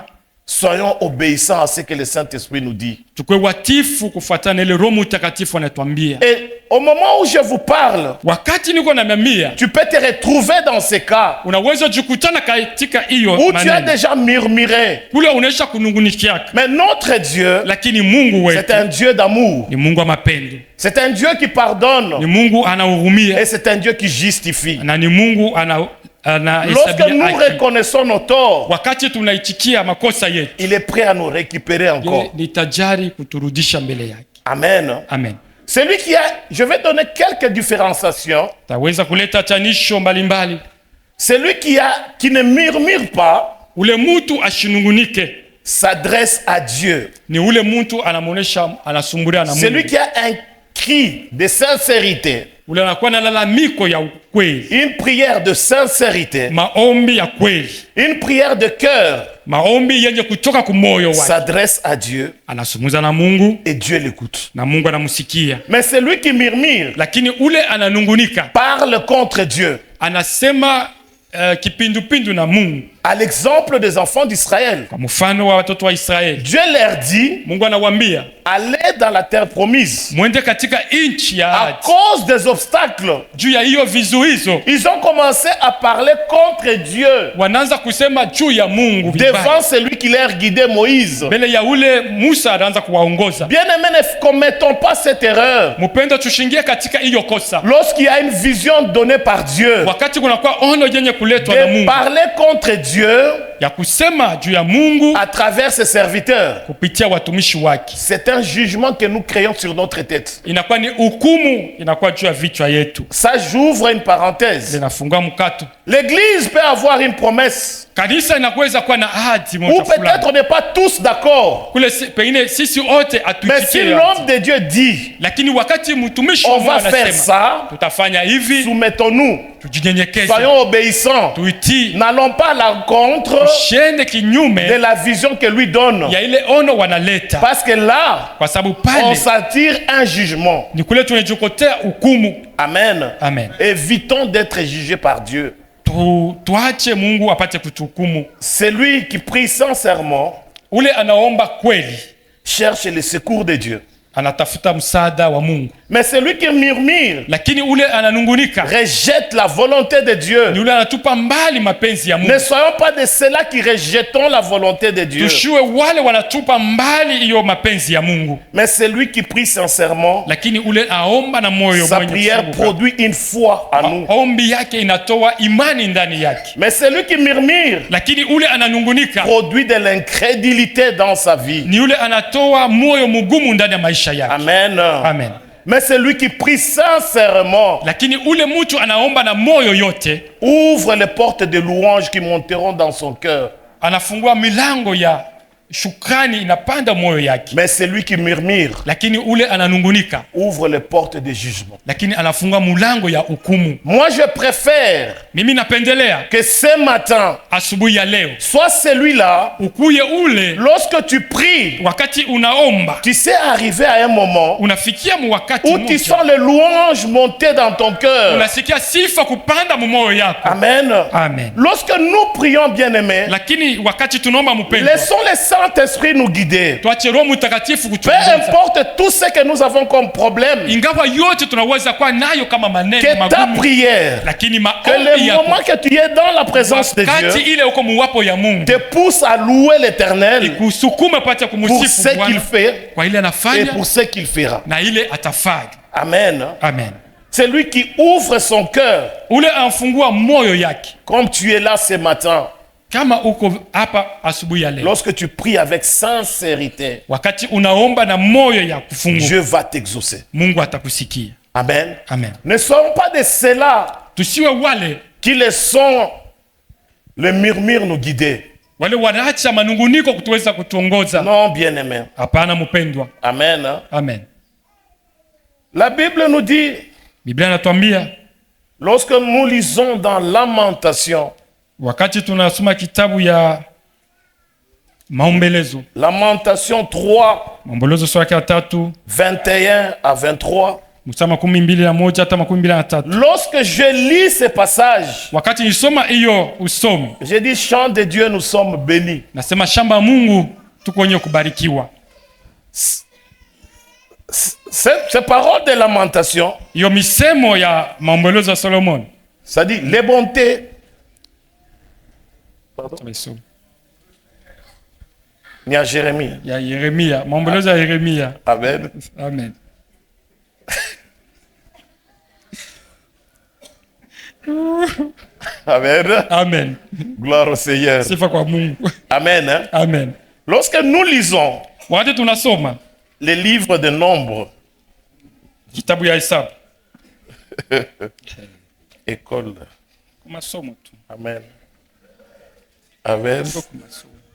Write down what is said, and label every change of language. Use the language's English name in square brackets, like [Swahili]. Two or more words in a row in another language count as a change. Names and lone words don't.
[French] Soyons obéissants à ce que le Saint-Esprit nous dit. [Swahili] tukwe watifu kufuatana na ile Roho Mtakatifu anatuambia. [French] Et au moment où je vous parle, [Swahili] Wakati niko na mamia, [French] tu peux te retrouver dans ces cas [Swahili] unaweza jikutana katika hiyo [French] où tu as [Swahili] maneno [French] déjà murmuré. [Swahili] kule unaisha kunungunikia, [French] Mais notre Dieu, [Swahili] lakini Mungu [French] c'est [Swahili] wetu [French] un Dieu d'amour. [Swahili] ni Mungu wa mapendo, [French] C'est un Dieu qui [Swahili] ni [French] pardonne. [Swahili] Mungu anahurumia [French] Et c'est un Dieu qui justifie. [Swahili] na ni Mungu [French] Lorsque nous [Swahili] haki. [French] reconnaissons nos torts, [Swahili] Wakati tunaitikia makosa yetu, [French] il est prêt à nous récupérer encore. [Swahili] yeye ni tajari kuturudisha mbele yake. [French] Amen. [Swahili] Amen. [French] Celui qui a, je vais donner quelques différenciations. [Swahili] Taweza kuleta tanisho mbalimbali. [French] Celui qui ne murmure pas [Swahili] Ule mtu ashinungunike [French] s'adresse à Dieu. [Swahili] ni ule mtu anamuonesha anasumbulia na [French] Celui [Swahili] Mungu. [French] qui a un cri de sincérité, [Swahili] Ule anakuwa na lalamiko ya ukweli, [French] une prière de sincérité, [Swahili] maombi ya kweli, [French] une prière de cœur, [Swahili] maombi yenye kutoka kumoyo wake, [French] s'adresse à Dieu [Swahili] anasumuza na Mungu [French] et Dieu l'écoute. [Swahili] na Mungu anamusikia. [French] Mais celui qui murmure [Swahili] Lakini ule ananungunika [French] parle contre Dieu. [Swahili] anasema kipindupindu na Mungu. [French] À l'exemple des enfants d'Israël, [Swahili] Kwa mfano wa watoto wa Israeli, [French] Dieu leur dit, [Swahili] Mungu anawaambia [French] allez dans la terre promise. [Swahili] mwende katika nchi ya [French] À [Swahili] ahadi. [French] cause des obstacles, [Swahili] Juu ya hiyo vizuizo [French] ils ont commencé à parler contre Dieu [Swahili] wanaanza kusema juu ya Mungu vibaya. [French] devant celui qui leur guidait, Moïse. [Swahili] Mbele ya ule Musa anaanza kuwaongoza. [French] Bien-aimés, ne commettons pas cette erreur. [Swahili] Mpendo, tushingie katika hiyo kosa. [French] Lorsqu'il y a une vision donnée par Dieu, [Swahili] Wakati kunakuwa ono yenye kuletwa na [French] de [Swahili] Mungu [French] parler contre Dieu [Swahili] ya kusema juu ya Mungu [French] à travers ses serviteurs, [Swahili] kupitia watumishi wake, [French] c'est un jugement que nous créons sur notre tête. [Swahili] inakuwa ni hukumu, inakuwa juu ya vichwa yetu. [French] Ça, j'ouvre une parenthèse. [Swahili] Linafungua mkato. [French] L'Église peut avoir une promesse, [Swahili] Kanisa inaweza kuwa na ahadi [French] ou [Swahili] moja fulani. [French] peut-être on n'est pas tous d'accord. [Swahili] Kule pengine sisi wote [French] Mais si [Swahili] hatuitikie, [French] l'homme de Dieu dit, [Swahili] lakini wakati mtumishi wa [French] on [Swahili] Mungu [French] va faire [Swahili] anasema [French] ça, [Swahili] tutafanya hivi, [French] soumettons-nous, [Swahili] tujinyenyekeze, [French] soyons obéissants. [Swahili] tuitii, [French] N'allons pas à l'encontre [Swahili] tushende [French] de [Swahili] kinyume [French] la vision que lui donne. [Swahili] ya ile ono wanaleta, [French] Parce que là, [Swahili] kwa sababu [French] on [Swahili] pale [French] s'attire un jugement. [Swahili] ni kule tunajikotea hukumu. [French] Amen. [Swahili] Amen. [French] Évitons d'être jugés par Dieu. [Swahili] Tuache Mungu apate kutuhukumu. [French] Celui qui prie sincèrement [Swahili] Ule anaomba kweli [French] cherche le secours de Dieu. [Swahili] anatafuta msaada wa Mungu, [French] Mais celui qui murmure [Swahili] lakini ule ananungunika [French] rejette la volonté de [Swahili] ni [French] Dieu. [Swahili] ule anatupa mbali mapenzi ya [French] Ne [Swahili] Mungu. [French] soyons pas de ceux-là qui rejetons la volonté de Dieu. [Swahili] Tushue wale wanatupa mbali hiyo mapenzi ya Mungu, [French] Mais celui qui prie sincèrement, [Swahili] lakini ule aomba na moyo [French] sa [Swahili] mwenye [French] prière [Swahili] kufunguka. [French] produit une foi en nous. [Swahili] Ombi yake inatoa imani ndani yake, [French] Mais celui qui murmure [Swahili] lakini ule ananungunika [French] produit de l'incrédulité dans sa vie. [Swahili] ni ule anatoa moyo mgumu ndani ya maisha yake. [French] Amen. [Swahili] Amen. [French] Mais celui qui prie sincèrement [Swahili] Lakini ule mtu anaomba na moyo yote, [French] ouvre les portes de louange qui monteront dans son cœur. [Swahili] anafungua milango ya shukrani inapanda moyo yake. [French] Mais celui qui murmure [Swahili] Lakini ule ananungunika, [French] ouvre les portes de jugement. [Swahili] lakini anafunga mulango ya hukumu. [French] Moi, je préfère [Swahili] Mimi napendelea [French] que ce matin, [Swahili] asubuhi ya leo [French] soit celui-là, [Swahili] ukuye ule, [French] lorsque tu pries, [Swahili] wakati unaomba [French] tu sais arriver à un moment [Swahili] unafikia mu wakati [French] où tu [Swahili] mmoja [French] sens les louanges monter dans ton cœur. [Swahili] unasikia sifa kupanda mu moyo yako. [French] Amen. [Swahili] Amen. [French] Lorsque nous prions, bien-aimés, [Swahili] Lakini wakati tunaomba mpendwa, [French] laissons le Saint-Esprit nous guider. [Swahili] Tuache Roho Mtakatifu [French] Peu [Swahili] kutuongoza. [French] importe tout ce que nous avons comme problème, [Swahili] Ingawa yote tunaweza kuwa nayo kama maneno [French] que ta [Swahili] magumu, [French] prière, [Swahili] lakini [French] que [Swahili] maombi [French] le [Swahili] yako [French] moment que tu es dans la présence de [Swahili] wakati [French] Dieu, [Swahili] ile uko muwapo ya Mungu [French] te pousse à louer l'Éternel [Swahili] kusukuma pata [French] pour [Swahili] kumsifu [French] ce qu'il [Swahili] Bwana [French] fait [Swahili] kwa ile [French] et [Swahili] anafanya [French] pour ce qu'il fera. [Swahili] na ile atafanya. [French] Amen. [Swahili] Amen. [French] C'est lui qui ouvre son cœur. [Swahili] Ule anfungua moyo yake. [French] Comme tu es là ce matin, [Swahili] Kama uko hapa asubuhi ya leo, [French] lorsque tu pries avec sincérité, [Swahili] wakati unaomba na moyo ya kufungua, [French] Dieu va t'exaucer. [Swahili] Mungu atakusikia. [French] Amen. [Swahili] Amen. [French] Ne soyons pas de ceux-là [Swahili] Tusiwe wale [French] qui laissons le murmure nous guider. [Swahili] wale wanaacha manunguniko kutuweza kutuongoza. [French] Non, bien-aimé. [Swahili] Hapana mpendwa. [French] Amen. [Swahili] Amen. [French] La Bible nous dit, [Swahili] Biblia inatuambia [French] lorsque nous lisons dans Lamentation, [Swahili] wakati tunasoma kitabu ya Maombelezo, [French] Lamentation 3, [Swahili] Maombelezo sura ya 3 [French] 21 à 23, [Swahili] mstari 21 hata 23. [French] lorsque je lis ces passages, [Swahili] Wakati nisoma hiyo usomi, [French] j'ai dit, chant de Dieu, nous sommes bénis. [Swahili] nasema shamba ya Mungu tuko wenye kubarikiwa. [French] Ces paroles de lamentation, [Swahili] Hiyo misemo ya Maombelezo ya Solomon. [French] ça dit les bontés. [Swahili] Tumesoma. [French] Ni à Jérémie. [Swahili] Ya Yeremia, Maombelezo ya Yeremia. [French] Amen. [Swahili] Amen. [French] Amen. [Swahili] Amen. [French] Gloire au Seigneur. [Swahili] Sifa kwa Mungu. [French] Amen. Hein? [Swahili] Amen. [French] Lorsque nous lisons [Swahili] Wakati tunasoma [French] les livres de Nombre, [Swahili] kitabu ya Hesabu, [French] école. [Swahili] masomo tu. [French] Amen. Amen. [Swahili] Ndio kwa masomo.